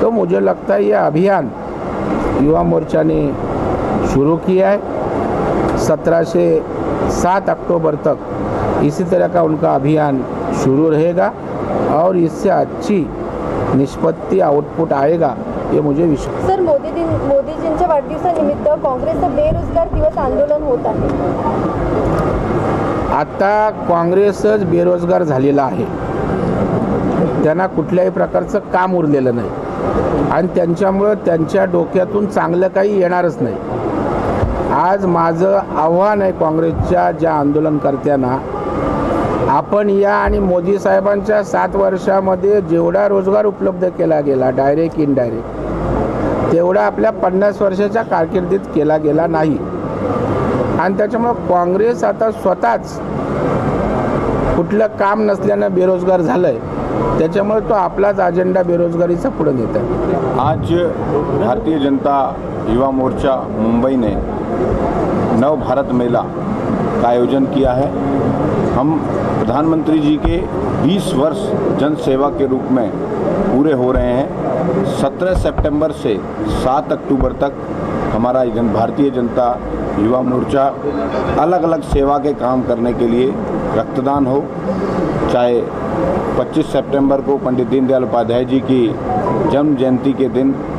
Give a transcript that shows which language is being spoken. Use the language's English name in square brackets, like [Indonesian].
[Hindi] तो मुझे लगता है यह अभियान युवा मोर्चा ने शुरू किया है। 17 से 7 अक्टूबर तक इसी तरह का उनका अभियान शुरू रहेगा और इससे अच्छी निष्पत्ति आउटपुट आएगा, ये मुझे विश्वास। [Marathi] सर, मोदीजींच्या वाढदिवसानिमित्त काँग्रेसचं बेरोजगार दिवस आंदोलन होत आहे। आता काँग्रेसच बेरोजगार झालेला आहे, त्यांना कुठल्याही प्रकारचं काम उरलेलं नाही आणि त्यांच्यामुळे त्यांच्या डोक्यातून चांगलं काही येणारच नाही। आज माझं आव्हान आहे काँग्रेसच्या ज्या आंदोलनकर्त्यांना, आपण या आणि मोदी साहेबांच्या 7 वर्षामध्ये जेवढा रोजगार उपलब्ध केला गेला डायरेक्ट इनडायरेक्ट, तेवढा आपल्या 50 वर्षाच्या कारकिर्दीत केला गेला नाही आणि त्याच्यामुळे काँग्रेस आता स्वतःच कुठलं काम नसल्यानं बेरोजगार झालंय, त्याच्यामुळे तो आपलाच अजेंडा बेरोजगारीचा पुढे नेत आहे। [Hindi] आज भारतीय जनता युवा मोर्चा मुंबई ने नव भारत मेला का आयोजन किया है। हम प्रधानमंत्री जी के 20 वर्ष जन सेवा के रूप में पूरे हो रहे हैं। 17 सितंबर से 7 अक्टूबर तक हमारा भारतीय जनता युवा मोर्चा अलग अलग सेवा के काम करने के लिए रक्तदान हो, चाहे 25 सितंबर को पंडित दीनदयाल उपाध्याय जी की जन्म जयंती के दिन